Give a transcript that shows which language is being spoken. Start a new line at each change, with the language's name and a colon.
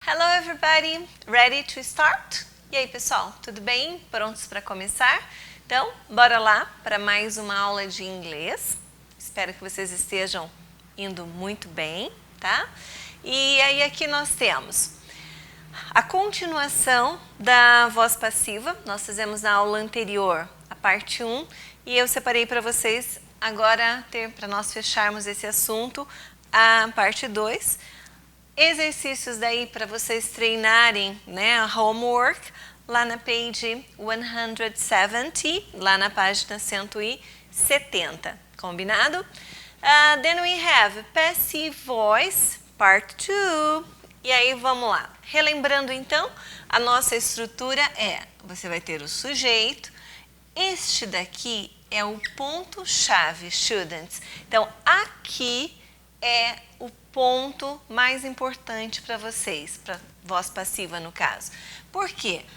English: Hello everybody, ready to start?
Portuguese: E aí pessoal, tudo bem? Prontos para começar? Então, bora lá para mais uma aula de inglês. Espero que vocês estejam indo muito bem, tá? E aí aqui nós temos a continuação da voz passiva. Nós fizemos na aula anterior a parte 1 e eu separei para vocês agora, para nós fecharmos esse assunto, a parte 2. Exercícios daí para vocês treinarem, né, homework, lá na page 170, lá na página 170, combinado?
English: Then we have passive voice, part 2.
Portuguese: E aí vamos lá. Relembrando então, a nossa estrutura você vai ter o sujeito, este daqui é o ponto-chave, students. Então, aqui é o ponto mais importante para vocês, para voz passiva no caso. Por quê?